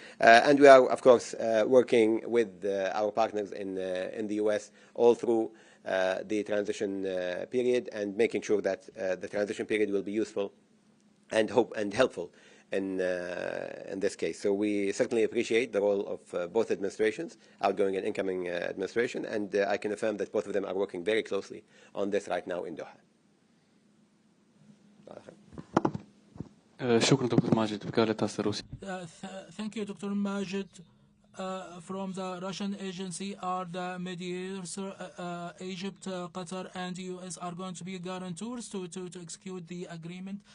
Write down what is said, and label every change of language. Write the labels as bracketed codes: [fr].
[en] And we are, of course, working with our partners in the US all through the transition period, and making sure that the transition period will be useful and helpful in this case. So we certainly appreciate the role of both administrations, outgoing and incoming administration, and I can affirm that both of them are working very closely on this right now in Doha. [ar] شكرا دكتور ماجد وكالة الروسية. [en] Thank you, Dr. Majed. From the Russian agency, are the mediators, Egypt, Qatar, and US are going to be guarantors to execute the agreement?